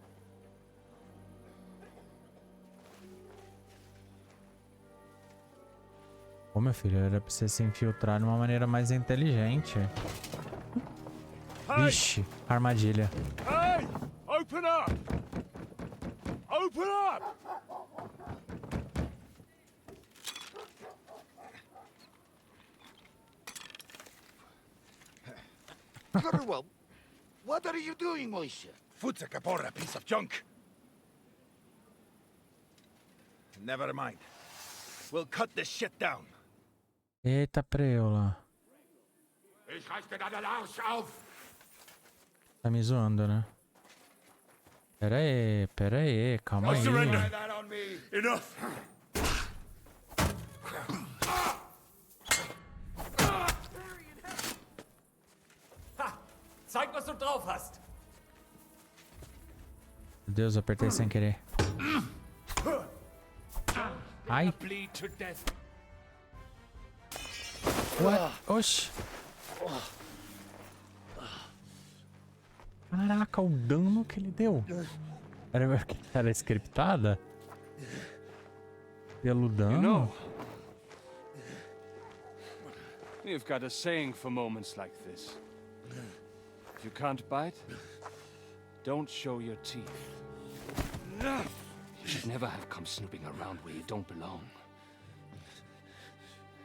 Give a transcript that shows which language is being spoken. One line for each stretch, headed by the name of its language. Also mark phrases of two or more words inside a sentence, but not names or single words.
Portuguese: Ô, meu filho, era pra você se infiltrar de uma maneira mais inteligente. Vixe, armadilha.
English: Hey! Open up! Open up! Very well. What are you doing, Moishe?
Portuguese: Futsa caporra,
English: piece of junk. Never mind. We'll cut this shit down.
Portuguese: Eita preula.
German: Ich reiß dir deinen Arsch auf!
Portuguese: Tá me zoando, né? Pera aí, calma aí.
English: Enough!
German: Zeig, was du drauf hast!
Portuguese: Meu Deus, eu apertei sem querer. Ai. What? Oxi. Caraca, o dano que ele deu. Era scriptada? Pelo dano?
English: You know, you've got a saying for moments like this. If you can't bite, don't show your teeth. You should never have come snooping around where you don't belong.